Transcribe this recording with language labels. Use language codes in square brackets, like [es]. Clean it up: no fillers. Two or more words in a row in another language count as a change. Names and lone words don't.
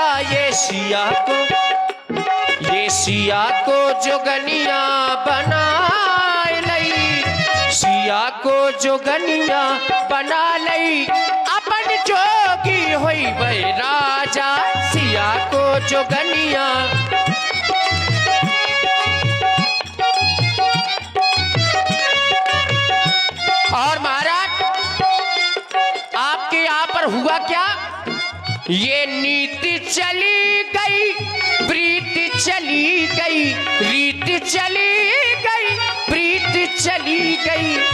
[bns] ये सिया को जोगनिया बना लई। सिया को जोगनिया बना लई अपन जोगी होई बे राजा। [hi] सिया को जोगनिया और महाराज आपके यहाँ पर हुआ क्या? ये नीति चली गई, प्रीति चली गई, रीत चली गई, प्रीत चली गई।